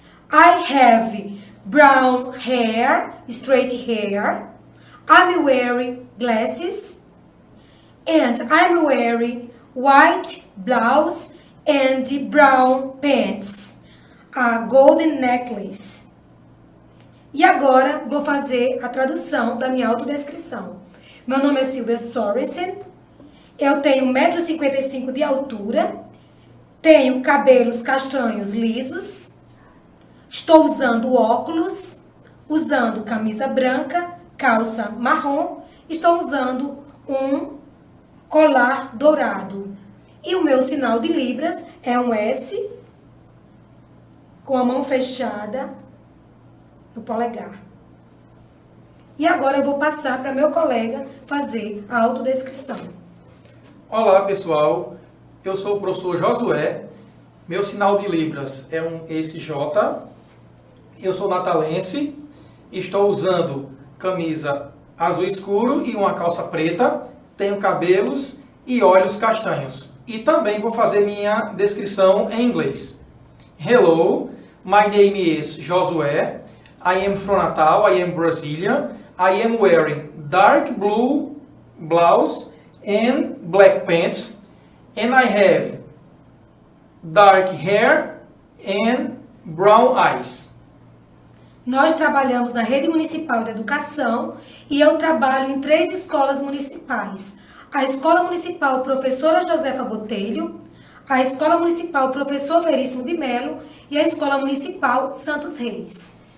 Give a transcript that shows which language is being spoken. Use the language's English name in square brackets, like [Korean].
[English] I have brown hair, straight hair. I'm wearing glasses. And I'm wearing white blouse and brown pants. A golden necklace. [Portuguese] E agora vou fazer a tradução da minha autodescrição. Meu nome é Sylvia Sorensen. Eu tenho 1,55 m de altura. Tenho cabelos castanhos lisos. Estou usando óculos. Usando camisa branca, calça marrom. Estou usando um colar dourado. E o meu sinal de Libras é um S com a mão fechada no polegar. E agora eu vou passar para meu colega fazer a autodescrição. Olá, pessoal. Eu sou o professor Josué. Meu sinal de Libras é um SJ. Eu sou natalense. Estou usando camisa azul escuro e uma calça preta. Tenho cabelos e olhos castanhos. E também vou fazer minha descrição em inglês. [English] Hello, my name is Josué. I am from Natal, I am Brazilian. I am wearing dark blue blouse and black pants. And I have dark hair and brown eyes. [Portuguese] Nós trabalhamos na Rede Municipal de Educação e eu trabalho em 3 escolas municipais. A Escola Municipal Professora Josefa Botelho, a Escola Municipal Professor Veríssimo de Melo e a Escola Municipal Santos Reis.